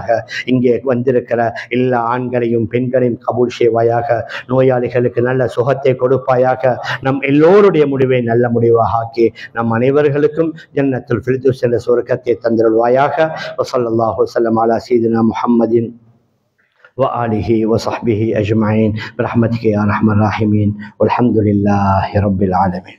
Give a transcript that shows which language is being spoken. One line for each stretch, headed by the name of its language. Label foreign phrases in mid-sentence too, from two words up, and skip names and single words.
Tamil: இங்கே வந்திருக்கிற எல்லா ஆண்களையும் பெண்களையும் கபூல் செய்வாயாக. நோயாளிகளுக்கு நல்ல சுகத்தை கொடுப்பாயாக. நம் எல்லோருடைய முடிவை நல்ல முடிவாக ஆக்கி நம் அனைவர்களுக்கும்
Arabic: جنة الفردوس
Tamil: என்ற சொர்க்கத்தை தந்திருவாயாக.
Arabic: وصلى الله وسلم على سيدنا محمد وآله وصحبه أجمعين برحمتك يا أرحم الراحمين والحمد لله رب العالمين.